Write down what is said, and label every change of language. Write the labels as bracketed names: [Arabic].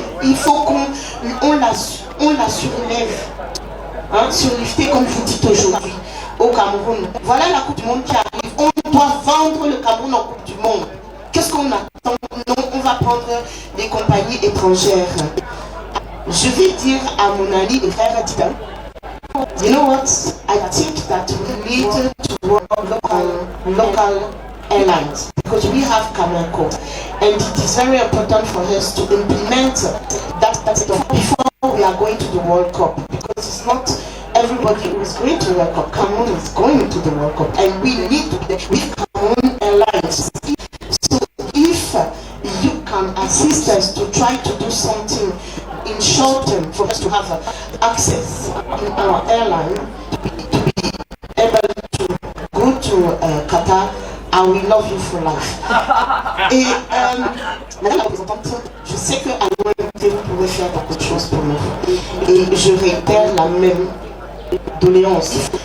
[French] Il faut qu'on la surlève, surlifter comme vous dites aujourd'hui au Cameroun. Voilà la Coupe du Monde qui arrive. On doit vendre le Cameroun en Coupe du Monde. Qu'est-ce qu'on attend? Non, on va prendre des compagnies étrangères. Je vais dire à mon ami et frère Titan, [English] you know what? I think that we need to work local airlines because we have Cameco, and it is very important for us to implement that stuff before we are going to the World Cup, because it's not everybody who is going to the World Cup. Cameroon is going to the World Cup, and we need to be there with Cameroon Airlines. So if you can assist us to try to do something in short term for us to have access in our airline to be able to go to Qatar, I will love you for life. [French] Et madame la représentante, je sais qu'à l'OMT vous pouvez faire beaucoup de choses pour nous. Et je réitère la même doléance.